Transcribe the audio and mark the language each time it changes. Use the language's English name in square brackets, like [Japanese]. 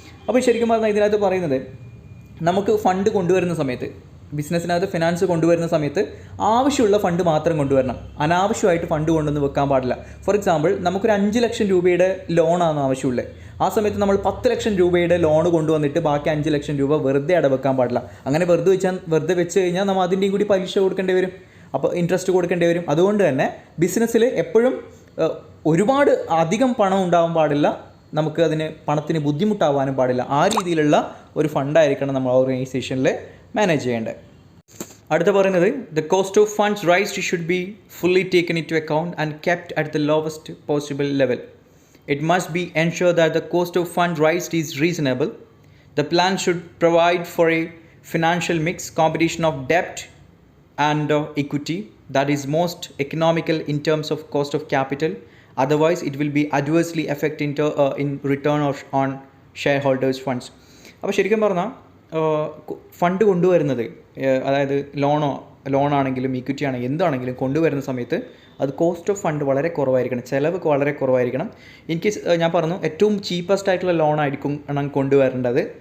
[Malayalam] അപ്പോൾ ശരിക്കും പറഞ്ഞാൽ ഇതിനകത്ത് പറയുന്നത് നമുക്ക് ഫണ്ട് കൊണ്ടുവരുന്ന സമയത്ത്, ബിസിനസ്സിനകത്ത് ഫിനാൻസ് കൊണ്ടുവരുന്ന സമയത്ത് ആവശ്യമുള്ള ഫണ്ട് മാത്രം കൊണ്ടുവരണം. അനാവശ്യമായിട്ട് ഫണ്ട് കൊണ്ടുവന്ന് വെക്കാൻ പാടില്ല. ഫോർ എക്സാമ്പിൾ, നമുക്കൊരു 5 ലക്ഷം രൂപയുടെ ലോണാണ് ആവശ്യമുള്ളത്. ആ സമയത്ത് നമ്മൾ 10 ലക്ഷം രൂപയുടെ ലോൺ കൊണ്ടുവന്നിട്ട് ബാക്കി 5 ലക്ഷം രൂപ വെറുതെ അടവെക്കാൻ പാടില്ല. അങ്ങനെ വെറുതെ വെച്ച് കഴിഞ്ഞാൽ നമ്മൾ അതിൻ്റെയും കൂടി പലിശ കൊടുക്കേണ്ടി വരും, അപ്പോൾ ഇൻട്രസ്റ്റ് കൊടുക്കേണ്ടി വരും. അതുകൊണ്ട് തന്നെ ബിസിനസ്സിൽ എപ്പോഴും ഒരുപാട് അധികം പണം ഉണ്ടാവാൻ പാടില്ല, നമുക്ക് പണത്തിന് ബുദ്ധിമുട്ടാവാനും പാടില്ല. ആ രീതിയിലുള്ള ഒരു ഫണ്ടായിരിക്കണം നമ്മൾ ഓർഗനൈസേഷനിൽ മാനേജ് ചെയ്യേണ്ടത്. അടുത്ത പറയുന്നത് [English] The cost of funds raised should be fully taken into account and kept at the lowest possible level. It must be ensured that the cost of fund raised is reasonable. The plan should provide for a financial mix, combination of debt and equity that is most economical in terms of cost of capital. Otherwise, it will be adversely affect in return on shareholders' funds. [Malayalam] അപ്പോൾ ശരിക്കും പറഞ്ഞാൽ fund കൊണ്ടുവരുന്നത്, അതായത് ലോണാണെങ്കിലും equity ആണെങ്കിലും എന്താണെങ്കിലും കൊണ്ടുവരുന്ന സമയത്ത് അത് കോസ്റ്റ് ഓഫ് ഫണ്ട് വളരെ കുറവായിരിക്കണം, ചിലവ് വളരെ കുറവായിരിക്കണം. ഇൻ കേസ് ഞാൻ പറഞ്ഞു ഏറ്റവും ചീപ്പസ്റ്റ് ആയിട്ടുള്ള ലോൺ ആയിരിക്കും കൊണ്ടുവരേണ്ടത്.